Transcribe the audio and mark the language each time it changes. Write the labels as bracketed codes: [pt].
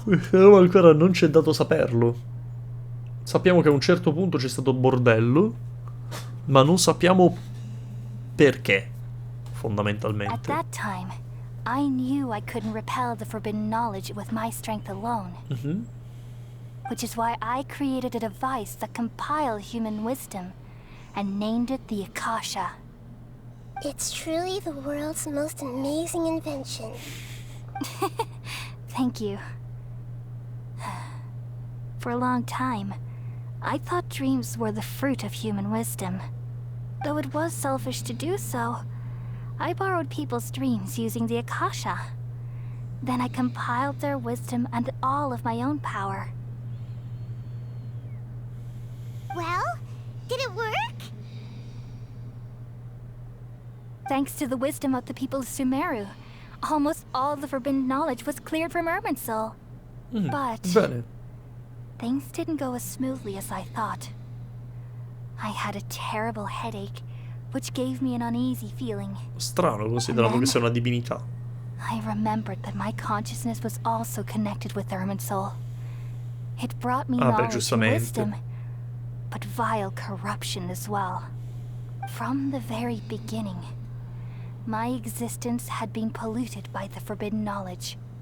[it] Però ancora non ci è dato saperlo. Sappiamo che a un certo punto c'è stato bordello, ma non sappiamo perché, fondamentalmente. [en] At that time, I knew I couldn't repel the forbidden knowledge with my strength alone. Which is why I created a device that compiled human wisdom and named it the Akasha. It's truly the world's most amazing invention. Thank you. For a long time, I thought dreams were the fruit of human wisdom. Though it was selfish to do so, I borrowed people's dreams using the Akasha. Then I compiled their wisdom and all of my own power. Thanks to the wisdom of the people of Sumeru, almost all the forbidden knowledge was cleared from Irminsul. But [it] Bene. [en] things didn't go as smoothly as I thought. I had a terrible headache, which gave me an uneasy feeling. [it] Strano, considerando che sei una divinità. [en] I remembered that my consciousness was also connected with Irminsul. It brought me knowledge and [it] giustamente. [en] wisdom, but vile corruption as well. From the very beginning, my existence had been polluted by the forbidden knowledge.